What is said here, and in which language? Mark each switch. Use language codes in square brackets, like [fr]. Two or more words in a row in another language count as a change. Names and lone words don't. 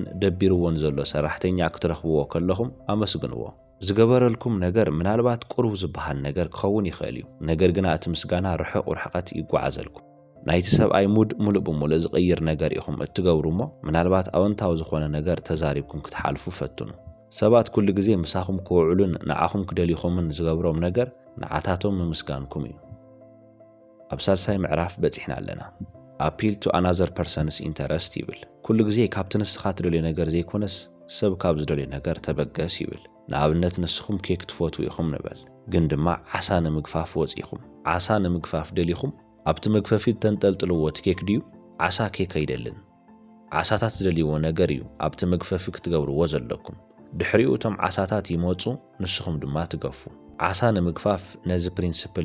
[ti] ደቢርዎን ዘሎ ሰራሕተኛ ክትረኽብዎ ከለኹም ኣመስግንዎ ዝገበረልኩም ነገር ምናልባት ቁሩብ ዝበሃል ነገር ክኸውን ይኽእል እዩ ነገር ግና እቲ ምስጋና ርሑቕ ርሕቐት ይጓዓዘልኩም ናይቲ ሰብኣይ ሙድ ሙሉእ ብሙሉእ ዝቕይር ነገር ኢኹም እትገብሩ እሞ ምናልባት ኣወንታዊ ዝኾነ ነገር ተዛሪብኩም ክትሓልፉ ፈትኑ ሰባት ኩሉ ግዜ ምሳኹም ክውዕሉን ንዓኹም ክደልይኹምን ዝገብሮም ነገር ንዓታቶም ምምስጋንኩም እዩ ኣብ ሳልሳይ ምዕራፍ በፂሕና ኣለና [en] appeal to another person's interest [ti] ይብል ኩሉ ግዜ ካብቲ ንስኻ ትደልዮ ነገር ዘይኮነስ ሰብ ካብ ዝደልዮ ነገር ተበገስ ይብል ንኣብነት ንስኹም ኬክ ትፈትው ኢኹም ንበል ግን ድማ ዓሳ ንምግፋፍ ወፂኹም ዓሳ ንምግፋፍ ደሊኹም ኣብቲ መግፈፊት ተንጠልጥልዎ እቲ ኬክ ድዩ ዓሳ ኬክ ኣይደልን ዓሳታት ዝደልይዎ ነገር እዩ ኣብቲ መግፈፊ ክትገብርዎ ዘለኩም ድሕሪኡ እቶም ዓሳታት ይመፁ ንስኹም ድማ ትገፉ ዓሳ ንምግፋፍ ነዚ ፕሪንሲፕል